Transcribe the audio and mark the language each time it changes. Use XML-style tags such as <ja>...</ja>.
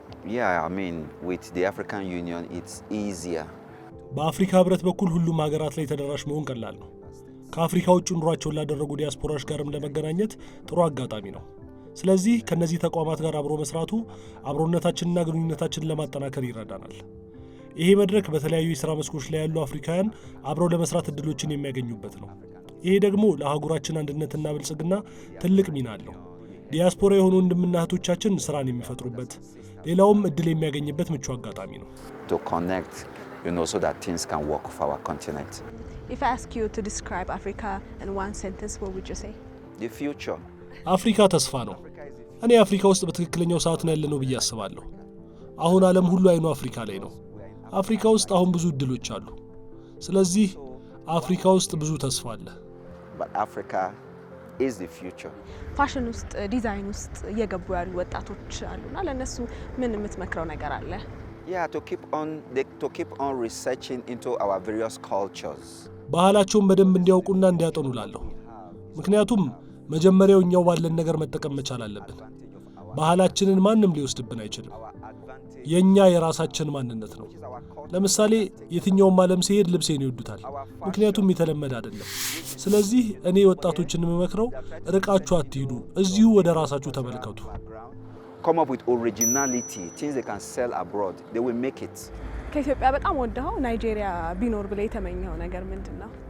<en>Yeah, I mean with the African Union it's easier.</en> <am>በአፍሪካ ህብረት በኩል ሁሉም ሀገራት ላይ ተደራሽ መሆን ቀላል ነው። ከአፍሪካ ውጭ ኑሯቸውን ላደረጉ ዲያስፖራዎች ጋርም ለመገናኘት ጥሩ አጋጣሚ ነው። ስለዚህ ከነዚህ ተቋማት ጋር አብሮ መስራቱ አብሮነታችንና ግንኙነታችንን ለማጠናከር ይረዳናል። ይሄ መድረክ በተለያዩ የሥራ መስኮች ላይ ያሉ አፍሪካውያን አብረው ለመስራት እድሎችን የሚያገኙበት ነው። ይሄ ደግሞ ለአህጉራችን አንድነትና ብልጽግና ትልቅ ሚና አለው። ዲያስፖራ የሆኑ ወንድምና እህቶቻችን ስራን የሚፈጥሩበት ሌላውም እድል የሚያገኝበት ምቹ አጋጣሚ ነው።</am> <en>To connect, so that things can work for our continent. If I ask you to describe Africa in one sentence, what would you say? The future.</en> <am>አፍሪካ ተስፋ ነው። እኔ አፍሪካ ውስጥ በትክክለኛው ሰዓት ነው ያለነው ብዬ አስባለሁ። አሁን ዓለም ሁሉ አይኑ አፍሪካ ላይ ነው። አፍሪካ ውስጥ አሁን ብዙ እድሎች አሉ። ስለዚህ አፍሪካ ውስጥ ብዙ ተስፋ አለ።</am> <en>But Africa is the future.</en> <am>ፋሽን ውስጥ ዲዛይን ውስጥ እየገቡ ያሉ ወጣቶች አሉና ለነሱ ምን የምትመክረው ነገር አለ?</am> <en>Yeah, to keep on researching into our various cultures.</en> <am>ባህላቸውን በደንብ እንዲያውቁና እንዲያጠኑ ላለሁ። ምክንያቱም መጀመሪያው እኛው ባለን ነገር መጠቀም መቻል አለብን። ባህላችንን ማንም ሊወስድብን አይችልም። የኛ የራሳችን ማንነት ነው። ለምሳሌ የትኛውም ዓለም ሲሄድ ልብሴን ይወዱታል፣ ምክንያቱም የተለመደ አይደለም። ስለዚህ እኔ ወጣቶችን የምመክረው ርቃችሁ አትሂዱ፣ እዚሁ ወደ ራሳችሁ ተመልከቱ።</am> <en>Come up with originality, things they can sell abroad, they will make it.</en> <am>ከኢትዮጵያ በጣም ወደው ናይጄሪያ ቢኖር ብለ የተመኘው ነገር ምንድነው?</am>